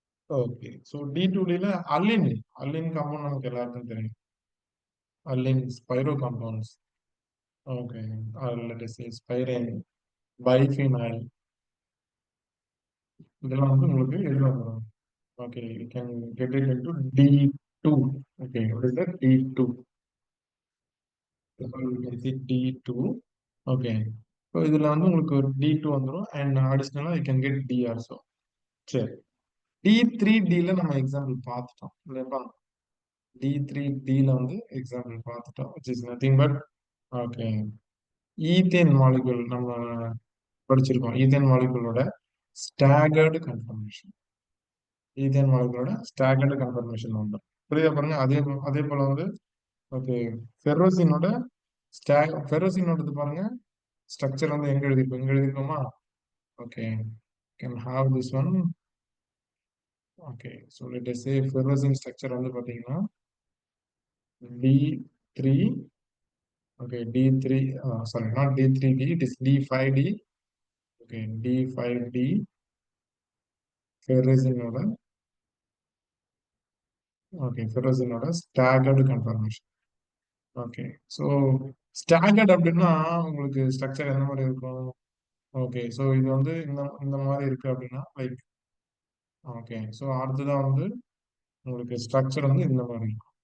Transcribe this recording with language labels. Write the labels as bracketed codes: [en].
[ta] Okay, so D2Dல அலின், அலின் compound நமக்கு எல்லாருக்கும் தெரியும். அலின் Spiro compounds. Okay, [en] let us say [ta] ஸ்பைரைன், biphenyl, இதெல்லாம் வந்து உங்களுக்கு எதுல வரும்? [en] Okay, you can get it into D2. Okay, what is that? D2. So you can see D2. Okay, so [ta] இதுல வந்து உங்களுக்கு ஒரு D2 வந்துடும் [en] And அடிஷ்னலா you can get D also. [ta] சரி, D3Dல நம்ம எக்ஸாம்பிள் பார்த்துட்டோம் இல்லைப்பா? D3Dல வந்து எக்ஸாம்பிள் பார்த்துட்டோம், [en] which is nothing but [ta] okay, ethane molecule நம்ம படிச்சிருக்கோம். Ethane மாலிகுலோட staggered confirmation, ethane மாலிகுலோட staggered confirmation வந்து புரியுதா பாருங்க. அதே அதே போல வந்து ஓகே, ஃபெர்ரோசினோட ஃபெர்ரோசினோடது பாருங்க, ஸ்ட்ரக்சர் வந்து எங்க எழுதிருக்கோம், இங்க எழுதிருக்கோமா? [en] Okay, can have this one. Okay, so let us say ferrocene structure [ta] வந்து பாத்தீங்கன்னா [en] D3. Okay, D3, sorry, not D3D, it is D5D. [ta] Okay, D5D ஃபெர்ரோசினோட, okay, ஃபெர்ரோசினோட staggered confirmation. Okay, so staggered அப்படின்னா உங்களுக்கு ஸ்ட்ரக்சர் எந்த மாதிரி இருக்கும்? ஓகே, ஸோ இது வந்து இந்த இந்த மாதிரி இருக்கு அப்படின்னா லைக், ஓகே, ஸோ அடுத்ததான் வந்து உங்களுக்கு ஸ்ட்ரக்சர் வந்து இந்த மாதிரி இருக்கும்.